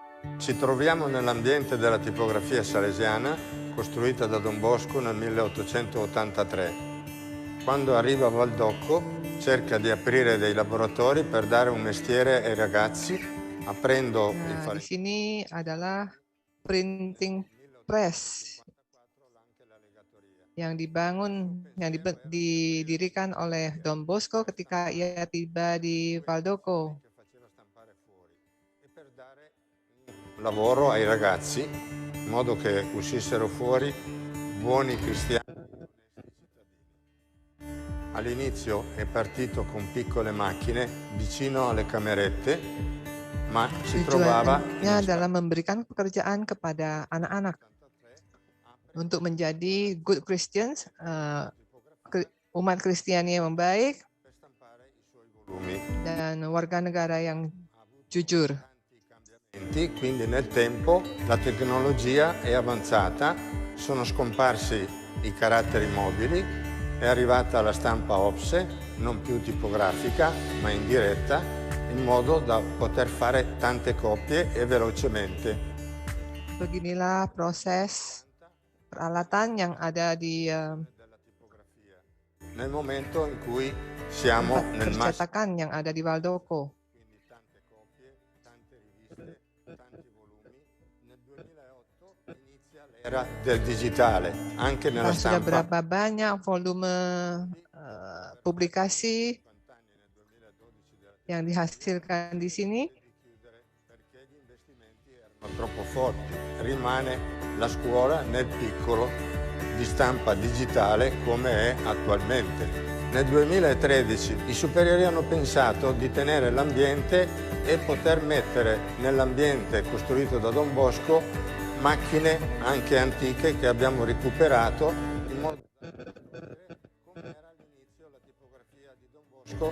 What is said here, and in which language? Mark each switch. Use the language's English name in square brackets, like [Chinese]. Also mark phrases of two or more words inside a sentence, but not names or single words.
[Italian] Ci troviamo nell'ambiente della tipografia salesiana costruita da Don Bosco nel 1883. Quando arriva a Valdocco cerca di aprire dei laboratori per dare un mestiere ai ragazzi, aprendo il [Indonesian] Nah, di sini adalah [English] printing press [Indonesian] yang dibangun, yang didirikan oleh Don Bosco ketika ia tiba di Valdocco. [Italian] Lavoro ai ragazzi in modo che uscissero fuori buoni cristiani. All'inizio è partito con piccole macchine vicino alle camerette, ma si trovava [Indonesian] Tujuannya adalah memberikan pekerjaan kepada anak-anak untuk menjadi [English] good Christians, [Indonesian] umat Kristiani yang baik dan warga negara yang jujur. [Italian] Quindi nel tempo la tecnologia è avanzata, sono scomparsi i caratteri mobili, è arrivata la stampa OPSE, non più tipografica ma in diretta, in modo da poter fare tante copie e velocemente. [Indonesian] Beginilah proses peralatan yang ada di [Italian] nel momento in cui siamo nel [Indonesian] percetakan yang ada di Valdocco. [Italian] Era del digitale, anche nella [Indonesian] Sudah [Italian] stampa. [Indonesian] berapa banyak volume publikasi yang dihasilkan di sini? [Italian] Troppo forti. Rimane la scuola nel piccolo di stampa digitale come è attualmente. Nel 2013 i superiori hanno pensato di tenere l'ambiente e poter mettere nell'ambiente costruito da Don Bosco macchine anche antiche che abbiamo recuperato in modo come era all'inizio la tipografia di Don Bosco.